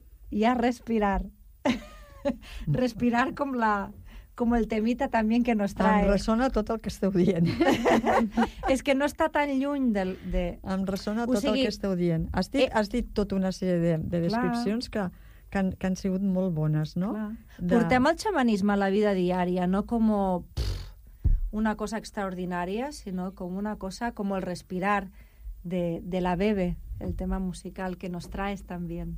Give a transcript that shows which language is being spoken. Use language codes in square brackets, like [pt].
[es] Y a respirar. Respirar como el temita también que nos trae. [ca] Em resona tot el que esteu dient. [es] Es que no está tan lluny del de [ca] em resona tot, o sigui, el que esteu dient. Has dit tota una sèrie de descripcions que han sigut molt bones, no? Portem el xamanisme a la vida diària, [es] no como una cosa extraordinaria, sino como una cosa como el respirar de la bebé, el tema musical que nos traes también.